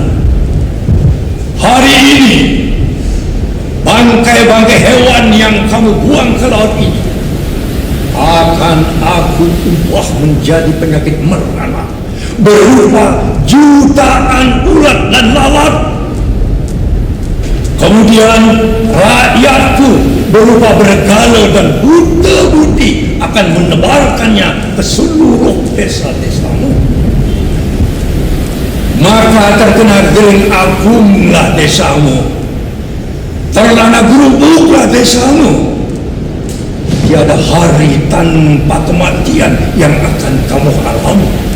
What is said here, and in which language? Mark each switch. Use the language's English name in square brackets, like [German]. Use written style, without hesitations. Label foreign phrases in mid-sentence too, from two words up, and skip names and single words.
[Indonesian] Hari ini bangkai-bangkai hewan yang kamu buang ke laut ini akan aku ubah menjadi penyakit merana berupa jutaan ulat dan lalat. Kemudian rakyatku berupa bergala dan buta-buti akan menebarkannya ke seluruh desa-desamu. Maka terkena gering agunglah desamu, terlana gerubuklah desamu. Tiada hari tanpa kematian yang akan kamu alami.